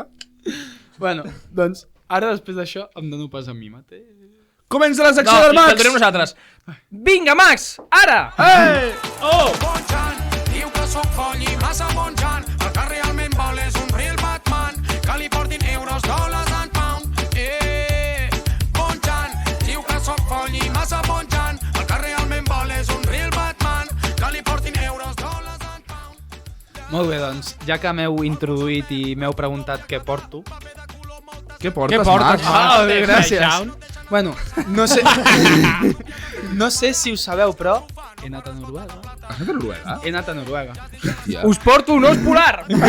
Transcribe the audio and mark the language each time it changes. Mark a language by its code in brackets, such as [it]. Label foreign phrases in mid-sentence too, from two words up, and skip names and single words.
[ca] Bueno, doncs, ara després d'això em dono pas a mi mateix. Comença la secció No, del i Max! tenim nosaltres. Vinga, Max, ara! Hey! Diu que sóc foll i massa bonjant. El que realment vol és un real Batman. Que li portin euros, dòlars [en] and pound. [ca] Bonjant. Diu que sóc foll i massa bonjant. El que realment vol és un real Batman. Que li portin euros, dòlars [en] and pound. [ca] Molt bé, doncs, ja que m'heu introduït i m'heu preguntat què porto... Què portes, Max? Gràcies. Bueno, no sé... no sé si ho sabeu, però he anat a Noruega. Has anat a Noruega? He anat a Noruega. Hòstia. Us porto un os polar!